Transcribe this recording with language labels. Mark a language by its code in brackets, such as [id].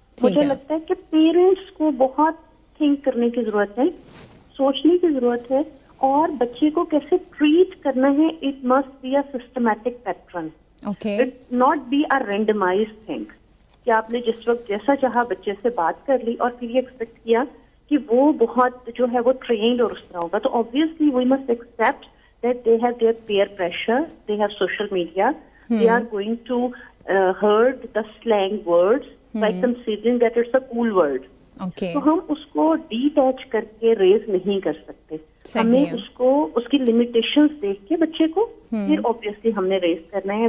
[ur] مجھے لگتا ہے کہ پیرنٹس کو بہت تھنک کرنے کی ضرورت ہے, سوچنے کی ضرورت ہے, اور بچے کو کیسے ٹریٹ کرنا ہے. [en] it must be a systematic pattern, it not be a randomized thing [ur] کہ آپ نے جس وقت جیسا چاہا بچے سے بات کر لی اور پھر یہ ایکسپیکٹ کیا کہ وہ بہت جو ہے وہ ٹرینڈ اور اس طرح ہوگا. تو [en] obviously we must accept that they have their peer pressure, they have social media, they are going to herd the slang words by considering that it's a cool word. [ur] تو ہم اس کو ڈیٹیچ کر کے raise نہیں کر سکتے. ہمیں اس کو اس کی لمیٹیشنز دیکھ کے بچے کو پھر obviously ہم نے ریز کرنا ہے.